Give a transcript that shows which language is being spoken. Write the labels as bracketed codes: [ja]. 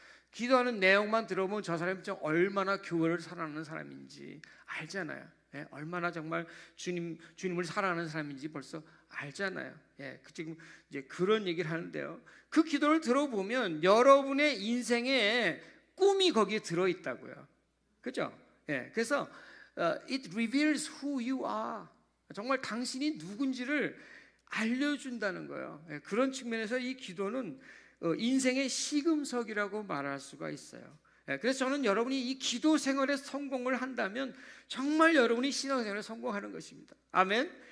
[ko] 기도하는 내용만 들어보면 저 사람이 얼마나 교회를 사랑하는 사람인지 알잖아요. 예, 얼마나 정말 주님을 사랑하는 사람인지 벌써 알잖아요. 예, 지금 이제 그런 얘기를 하는데요. 그 기도를 들어보면 여러분의 인생에 꿈이 거기에 들어 있다고요. 그죠? 예, 그래서 [en] it reveals who you are. [ko] 정말 당신이 누군지를 알려준다는 거예요. 예, 그런 측면에서 이 기도는 인생의 시금석이라고 말할 수가 있어요. 그래서 저는 여러분이 이 기도 생활에 성공을 한다면 정말 여러분이 신앙생활에 성공하는 것입니다. 아멘.